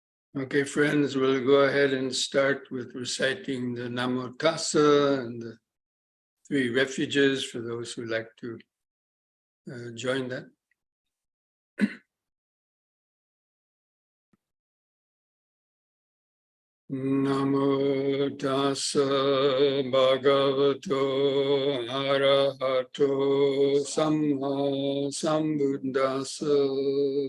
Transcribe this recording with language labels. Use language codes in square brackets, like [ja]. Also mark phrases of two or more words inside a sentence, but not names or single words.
[en] Okay, friends, we'll go ahead and start with reciting the Namo Tassa and the three refuges for those who like to join that. [pi] Namo Tassa Bhagavato Arahato Samma Sambuddhassa.